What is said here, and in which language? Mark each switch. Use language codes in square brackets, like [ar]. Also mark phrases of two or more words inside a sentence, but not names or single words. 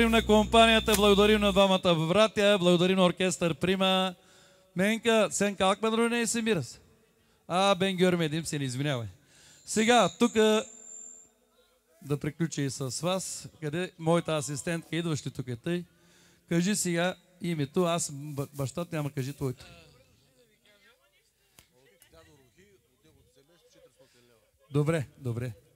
[bg] компанията, благодарим на двамата братя, благодарим на оркестър Прима. Менка, [tr] sen kalkmadan önce isim biraz. Ben görmedim seni, извинявай. [bg] Сега, тук да приключи с вас, къде моята асистентка, идваш ли тук е тъй? Кажи сега името, аз бащата няма, кажи твоето. Добре, добре.